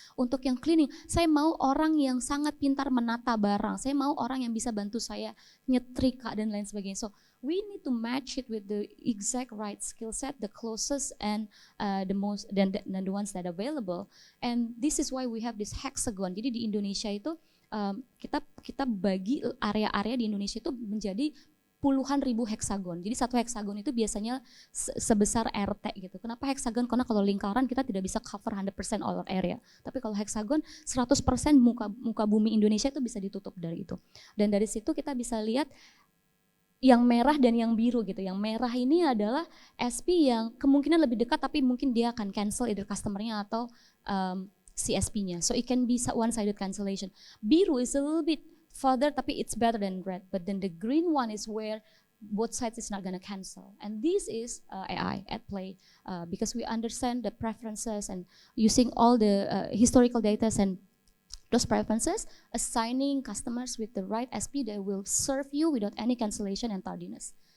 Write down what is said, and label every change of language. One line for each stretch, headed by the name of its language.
Indonesian: Untuk yang cleaning, saya mau orang yang sangat pintar menata barang, saya mau orang yang bisa bantu saya nyetrika dan lain sebagainya.
English: So we need to match it with the exact right skill set, the closest and the most than the ones that are available. And this is why we have this hexagon.
Indonesian: Jadi di Indonesia itu kita bagi area-area di Indonesia itu menjadi puluhan ribu heksagon. Jadi satu heksagon itu biasanya sebesar RT gitu. Kenapa heksagon? Karena kalau lingkaran kita tidak bisa cover 100%
English: all area.
Indonesian: Tapi kalau heksagon 100% muka bumi Indonesia itu bisa ditutup dari itu. Dan dari situ kita bisa lihat yang merah dan yang biru gitu. Yang merah ini adalah SP yang kemungkinan lebih dekat tapi mungkin dia akan cancel either customer-nya atau CSP-nya.
English: So it can be one-sided cancellation. Biru is a little bit further tapi it's better than red. But then the green one is where both sides is not gonna cancel. And this is AI at play because we understand the preferences and using all the historical data and those preferences, assigning customers with the right SP that will serve you without any cancellation and tardiness.